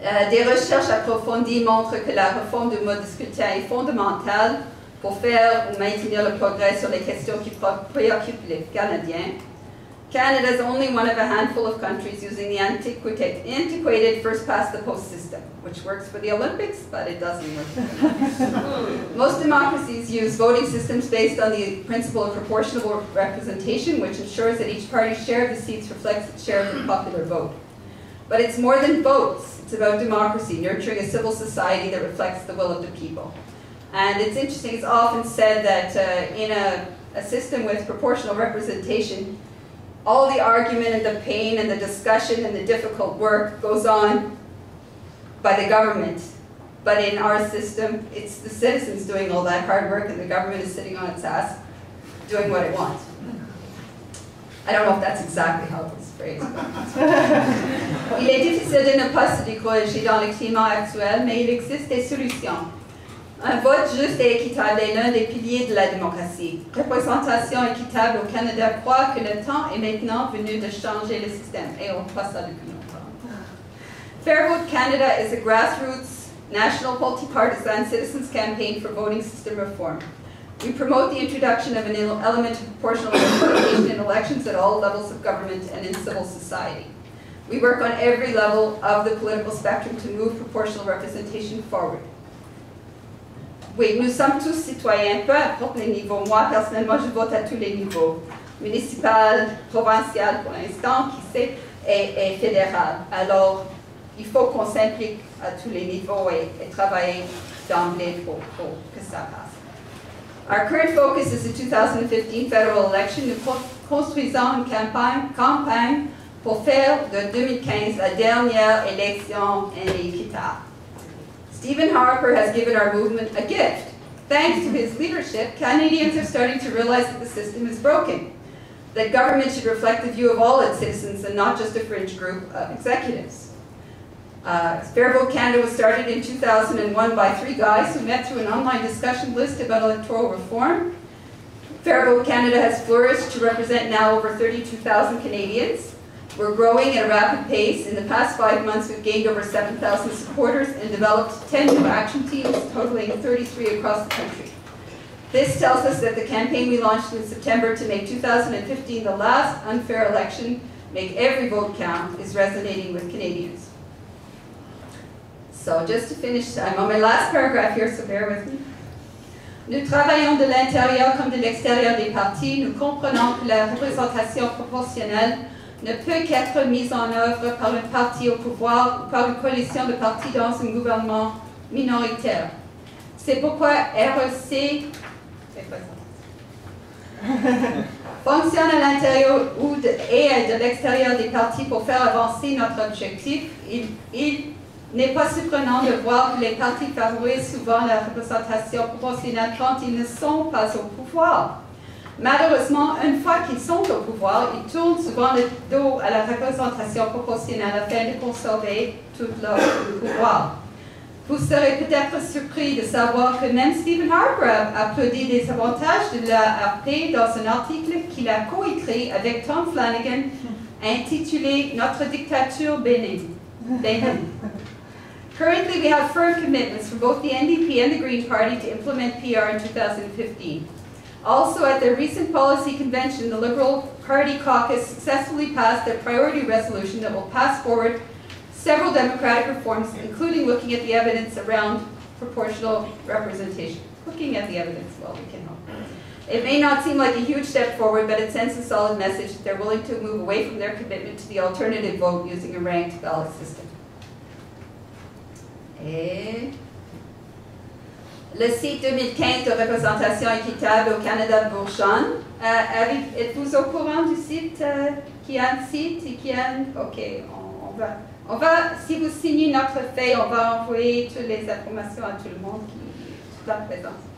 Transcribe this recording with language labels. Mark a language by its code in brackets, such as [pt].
[fr] Des recherches approfondies montrent que la réforme du mode de scrutin est fondamentale pour faire ou maintenir le progrès sur les questions qui préoccupent les Canadiens. [en] Canada is only one of a handful of countries using the antiquated first-past-the-post system, which works for the Olympics, but it doesn't work. Most democracies use voting systems based on the principle of proportional representation, which ensures that each party's share of the seats reflects its share of the popular vote. But it's more than votes. It's about democracy, nurturing a civil society that reflects the will of the people. And it's interesting, it's often said that in a system with proportional representation, all the argument and the pain and the discussion and the difficult work goes on by the government. But in our system, it's the citizens doing all that hard work and the government is sitting on its ass doing what it wants. I don't know if that's exactly how it was phrased. [fr] Il est difficile de ne pas se décourager dans le climat actuel, mais il existe des solutions. Un vote juste et équitable est l'un des piliers de la démocratie. Représentation équitable au Canada croit que le temps est maintenant venu de changer le système. Et on croit ça depuis longtemps. [en] Fair Vote Canada is a grassroots, national, multi-partisan citizens campaign for voting system reform. We promote the introduction of an element of proportional representation in elections at all levels of government and in civil society. We work on every level of the political spectrum to move proportional representation forward. [fr] Oui, nous sommes tous citoyens, peu importe les niveaux. Moi, personnellement, je vote à tous les niveaux. Municipal, provincial pour l'instant, qui sait, et fédéral. Alors, il faut qu'on s'implique à tous les niveaux et travailler d'emblée pour que ça passe. [en] Our current focus is the 2015 federal election. [fr] Nous construisons une campagne pour faire de 2015 la dernière élection équitable. [en] Stephen Harper has given our movement a gift. Thanks to his leadership, Canadians are starting to realize that the system is broken, that government should reflect the view of all its citizens and not just a fringe group of executives. Fair Vote Canada was started in 2001 by 3 guys who met through an online discussion list about electoral reform. Fair Vote Canada has flourished to represent now over 32,000 Canadians. We're growing at a rapid pace. In the past 5 months, we've gained over 7,000 supporters and developed 10 new action teams, totaling 33 across the country. This tells us that the campaign we launched in September to make 2015 the last unfair election, make every vote count, is resonating with Canadians. So just to finish, I'm on my last paragraph here, so bear with me. [fr] Nous travaillons de l'intérieur comme de l'extérieur des partis. Nous comprenons que la représentation proportionnelle ne peut qu'être mise en œuvre par un parti au pouvoir ou par une coalition de partis dans un gouvernement minoritaire. C'est pourquoi REC fonctionne à l'intérieur et de l'extérieur des partis pour faire avancer notre objectif. Il n'est pas surprenant de voir que les partis favorisent souvent la représentation proportionnelle quand ils ne sont pas au pouvoir. Malheureusement, une fois qu'ils sont au pouvoir, ils tournent souvent le dos à la représentation proportionnelle afin de conserver tout leur pouvoir. Vous serez peut-être surpris de savoir que même Stephen Harper a applaudi des avantages de l'ARP dans un article qu'il a coécrit avec Tom Flanagan intitulé « Notre dictature bénie ». [en] Currently, we have firm commitments from both the NDP and the Green Party to implement PR in 2015. Also, at their recent policy convention, the Liberal Party caucus successfully passed a priority resolution that will pass forward several democratic reforms, including looking at the evidence around proportional representation. Looking at the evidence, well, we can hope. It may not seem like a huge step forward, but it sends a solid message that they're willing to move away from their commitment to the alternative vote using a ranked ballot system. [fr] Et le site 2015 de représentation équitable au Canada de Bourgeonne. Êtes-vous au courant du site qui a un site et qui a un... Ok, on va, si vous signez notre feuille, on va envoyer toutes les informations à tout le monde qui va présenter.